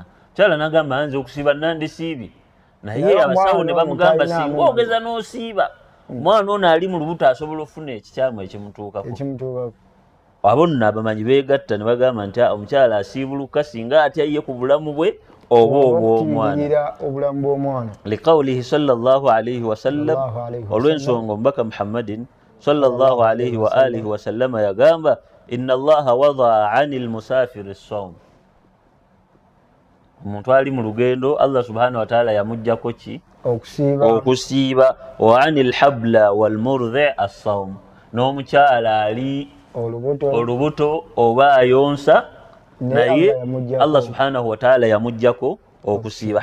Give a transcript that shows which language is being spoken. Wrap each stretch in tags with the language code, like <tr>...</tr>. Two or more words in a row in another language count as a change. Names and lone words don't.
<lg>Mukyala n'agamba nze okusiiba nandisiibye, naye abasawo ne bamugamba singa ogeza n'osiiba omwana ono ali mu lubuto asobola okufuna ekikyamu ekimutuukako. Abo nno abamanyi beegatta ne bagamba nti omukyala asiibuluka singa atya ye ku bulamu bwe oba obw'omwana.</lg> <ar>لقوله صلى الله عليه وسلم,</ar> <lg>olw'ensonga omubaka Muhammadin</lg> <ar>صلى الله عليه وعلى آله وسلم</ar> <lg>yagamba</lg> <ar>إن الله وضع عن المسافر الصوم.</ar> <lg>Omuntu ali mu lugendo Allah</lg> <ar>سبحانه وتعالى</ar> <lg>yamuggyako ki? Okusiiba.</lg> <ar>وعن الحبلى والمرضع الصوم,</ar> <lg>n'omukyala ali olubuto oba ayonsa naye Allah</lg> <ar>سبحانه وتعالى</ar> <lg>yamuggyako okusiiba.</lg>